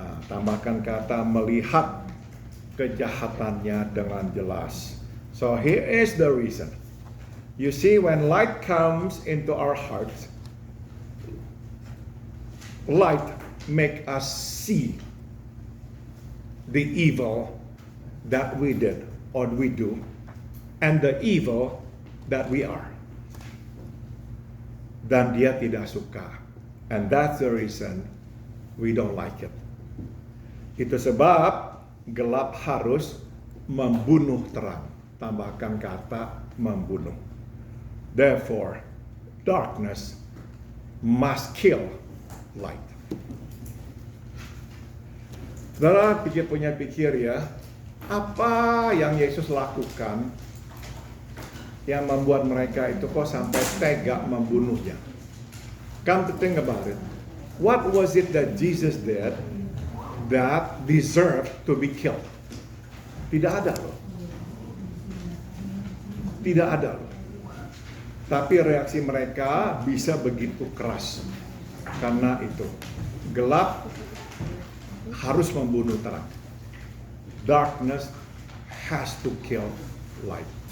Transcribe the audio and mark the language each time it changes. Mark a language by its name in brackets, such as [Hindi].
[Indonesian] Tambahkan kata melihat kejahatannya dengan jelas. [English] So here is the reason. You see, when light comes into our hearts, light make us see the evil that we did or we do, and the evil that we are. [Indonesian] Dan dia tidak suka. [English] And that's the reason we don't like it. [Indonesian] Itu sebab gelap harus membunuh terang. Tambahkan kata membunuh. [English] Therefore, darkness must kill light. [Indonesian] Saudara pikir ya, apa yang Yesus lakukan yang membuat mereka itu kok sampai tega membunuhnya? [English] Come to think about it. What was it that Jesus did that deserved to be killed? [Indonesian] Tidak ada loh. Tidak ada loh. Tapi reaksi mereka bisa begitu keras. Karena itu, gelap harus membunuh terang. [English] Darkness has to kill light.